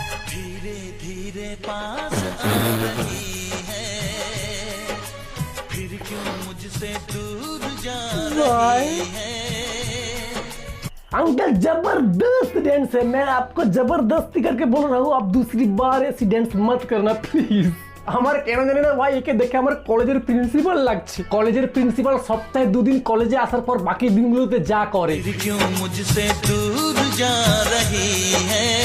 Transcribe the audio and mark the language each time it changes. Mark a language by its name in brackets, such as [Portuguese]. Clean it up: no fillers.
[Hindi] धीरे धीरे पास आ रही है, फिर क्यों मुझसे दूर जा रही है। अंकल जबरदस्त डांस है, मैं आपको जबरदस्ती करके बोल रहा हूँ, आप दूसरी बार ऐसी डांस मत करना प्लीज। [Bangla] আমার কেন জানি না ভাই একে দেখে আমার কলেজের প্রিন্সিপাল লাগছে। কলেজের প্রিন্সিপাল সপ্তাহে 2 দিন কলেজে আসার পর বাকি দিনগুলোতে যা করে। [Hindi] फिर क्यों मुझसे दूर जा रही है।